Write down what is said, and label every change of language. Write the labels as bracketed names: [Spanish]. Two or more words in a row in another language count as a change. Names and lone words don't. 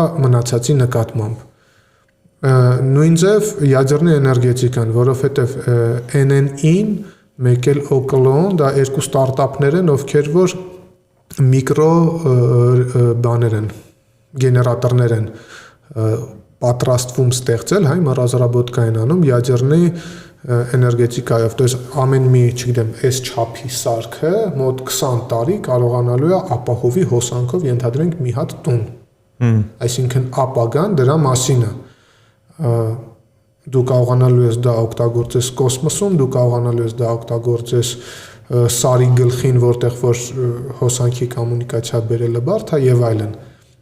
[Armenian] մնացածի նկատմամբ։ Նույն ձև ядерный էներգետիկան, որովհետեւ NN-ին մեկ էլ Oclon, դա երկու ստարտափներ են, ովքեր որ միկրո բաներ են, գեներատորներ են պատրաստվում ստեղծել, հայ разработка են անում ядерный էներգետիկայով, [Russian] то есть [Armenian] ամեն մի, չգիտեմ, այս չափի սարքը մոտ 20 տարի կարողանալու է ապահովի հոսանքով ենթադրենք մի հատ տուն։ Այսինքն ապագան դրա մասին է։ Դու կարողանալու ես դա օգտագործես կոսմոսում, դու կարողանալու ես դա օգտագործես սարի գլխին, որտեղ որ հոսանքի կոմունիկացիա բերելը բարդ է եւ այլն։